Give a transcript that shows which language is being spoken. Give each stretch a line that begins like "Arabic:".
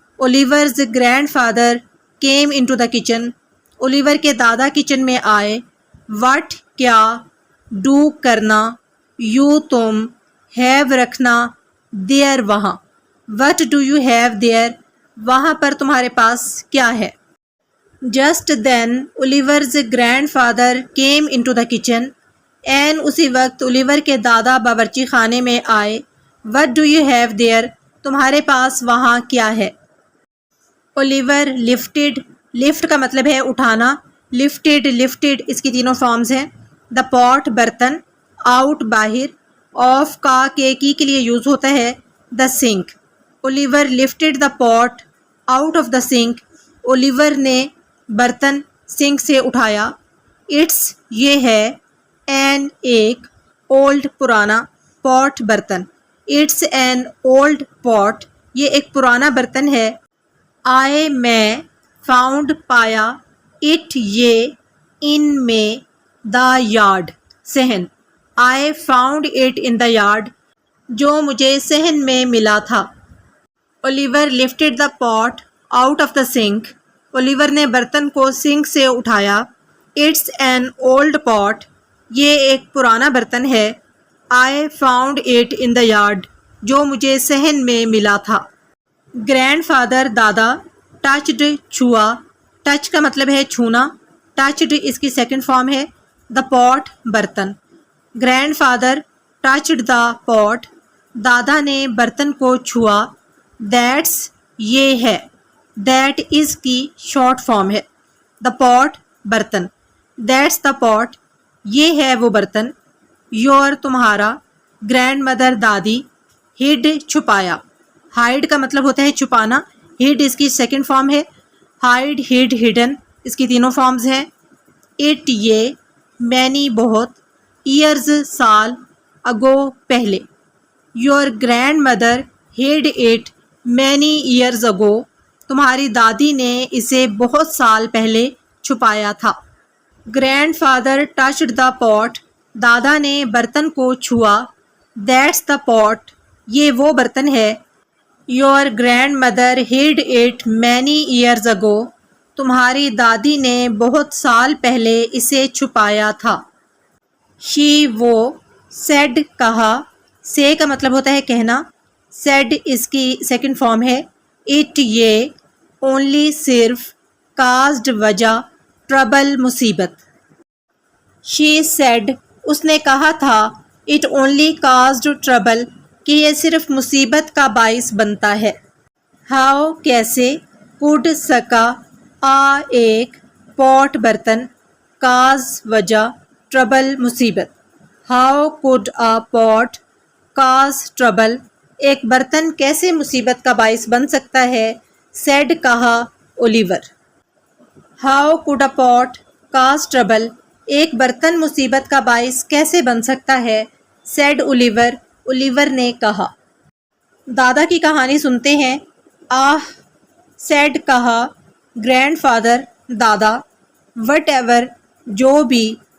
English: Oliver's grandfather came into the kitchen.
Urdu: Oliver کے دادا kitchen میں آئے. وٹ کیا. ڈو کرنا. یو تم. ہیو رکھنا. دیئر وہاں.
English: What do you have there.
Urdu: وہاں پر تمہارے پاس کیا ہے.
English: Just then Oliver's grandfather came into the kitchen.
Urdu: N اسی وقت اولیور کے دادا باورچی خانے میں آئے.
English: What do you have there.
Urdu: تمہارے پاس وہاں کیا ہے. Oliver lifted. لفٹ کا مطلب ہے اٹھانا. لفٹڈ، لفٹڈ اس کی تینوں فارمز ہیں. دا پاٹ برتن. آؤٹ باہر. آف کا کی کے لیے یوز ہوتا ہے.
English: The sink. Oliver lifted the pot out of the sink.
Urdu: Oliver نے برتن سنک سے اٹھایا. اٹس یہ ہے. این ایک. اولڈ پرانا. پاٹ برتن.
English: It's an old pot.
Urdu: یہ ایک پرانا برتن ہے. آئے میں. فاؤنڈ پایا. اٹ یہ. ان میں.
English: The yard صحن. I found it in the yard.
Urdu: جو مجھے صحن میں ملا تھا.
English: Oliver lifted the pot out of the sink.
Urdu: Oliver نے برتن کو سنک سے اٹھایا.
English: It's an old pot.
Urdu: یہ ایک پرانا برتن ہے.
English: I found it in the yard.
Urdu: جو مجھے صحن میں ملا تھا.
English: Grandfather دادا touched چھوا.
Urdu: ٹچ کا مطلب ہے چھونا. touched اس کی سیکنڈ فارم ہے.
English: the pot
Urdu: برتن.
English: Grandfather touched the pot.
Urdu: دادا نے برتن کو چھوا.
English: That's
Urdu: یہ ہے. That is کی شارٹ فارم ہے.
English: the pot برتن. That's the pot.
Urdu: یہ ہے وہ برتن.
English: Your تمہارا. Grandmother دادی. hid چھپایا.
Urdu: hide کا مطلب ہوتا ہے چھپانا. hid اس کی سیکنڈ فارم ہے. hide hid hidden اس کی تینوں فارمز ہیں.
English: it یہ. many بہت. years سال. ago پہلے. Your grandmother hid it many years ago.
Urdu: تمہاری دادی نے اسے بہت سال پہلے چھپایا تھا.
English: Grandfather touched the pot.
Urdu: دادا نے برتن کو چھوا.
English: That's the pot.
Urdu: یہ وہ برتن ہے.
English: Your grandmother hid it many years ago.
Urdu: تمہاری دادی نے بہت سال پہلے اسے چھپایا تھا.
English: She وہ. Said کہا.
Urdu: Say کا مطلب ہوتا ہے کہنا. Said اس کی سیکنڈ فارم ہے. It یہ. Only صرف. Caused وجہ. Trouble مصیبت.
English: She said
Urdu: اس نے کہا تھا.
English: It only caused trouble
Urdu: کہ یہ صرف مصیبت کا باعث بنتا ہے.
English: How کیسے. Could سکا. ایک. Pot برتن. Cause وجہ. Trouble مصیبت. How could a pot cause trouble.
Urdu: ایک برتن کیسے مصیبت کا باعث بن سکتا ہے.
English: said کہا. Oliver. How could a pot cause trouble.
Urdu: ایک برتن مصیبت کا باعث کیسے بن سکتا ہے.
English: said Oliver.
Urdu: Oliver نے کہا. دادا کی کہانی سنتے ہیں. said کہا.
English: Grandfather دادا. whatever جو بھی.